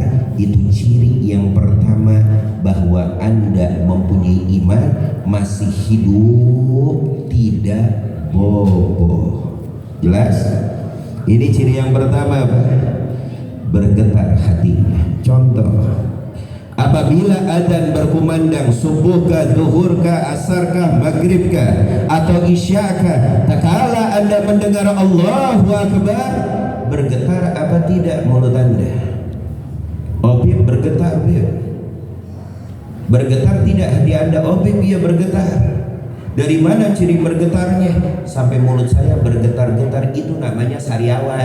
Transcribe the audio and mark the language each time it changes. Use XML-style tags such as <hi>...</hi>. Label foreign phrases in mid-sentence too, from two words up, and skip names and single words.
<id>Itu ciri yang pertama bahwa anda mempunyai iman, masih hidup, tidak boboh. Jelas? Ini ciri yang pertama, Pak. Bergetar hatinya. Contoh, apabila adzan berkumandang, subuhkah, zuhurkah, asarkah, maghribkah, atau isyakah, tak kala anda mendengar</id> <ar>الله أكبر,</ar> <id>bergetar apa tidak mulut anda? Obib bergetar, Bib. Bergetar tidak hati anda? Obib, iya bergetar. Dari mana ciri bergetarnya? Sampai mulut saya bergetar-getar, itu namanya sariawan.</id>